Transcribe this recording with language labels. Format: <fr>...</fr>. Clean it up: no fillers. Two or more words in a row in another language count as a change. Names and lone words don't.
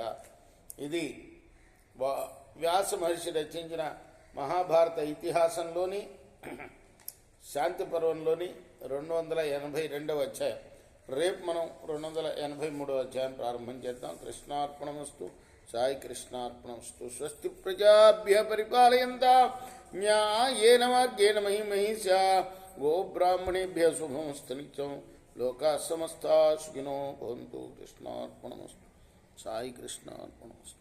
<te>ఇది వ్యాస మహర్షి రచించిన మహాభారత ఇతిహాసంలోని శాంతి పర్వంలోని 282వ అధ్యాయం. రేపు మనం 283వ అధ్యాయం ప్రారంభం చేద్దాం.</te> <sa>కృష్ణార్పణమస్తు. సాయి కృష్ణార్పణమస్తు. స్వస్తి ప్రజాభ్య పరిపాలయంతాం న్యాయేన మార్గేణ మహీ మహిషా గోబ్రాహ్మణేభ్య శుభమస్తు నిత్యం. లోకా సమస్తా సుఖినో భవంతు. కృష్ణార్పణమస్తు. సాయి కృష్ణార్పణమస్తు.</sa>